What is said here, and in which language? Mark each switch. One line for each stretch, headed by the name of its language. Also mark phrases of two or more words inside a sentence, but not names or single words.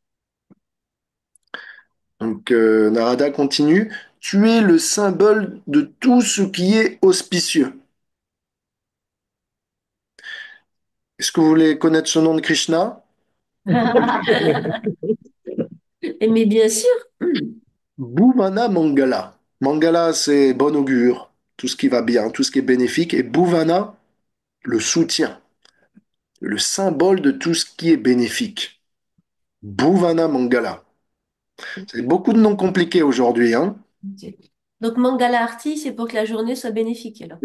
French: Donc Narada continue, tu es le symbole de tout ce qui est auspicieux. Est-ce que vous voulez connaître ce nom de Krishna? Mais bien sûr. Bhuvana Mangala. Mangala, c'est bon augure, tout ce qui va bien, tout ce qui est bénéfique. Et Bhuvana, le soutien, le symbole de tout ce qui est bénéfique. Bhuvana Mangala. C'est beaucoup de noms compliqués aujourd'hui, hein? Donc, Mangala Arti, c'est pour que la journée soit bénéfique, alors.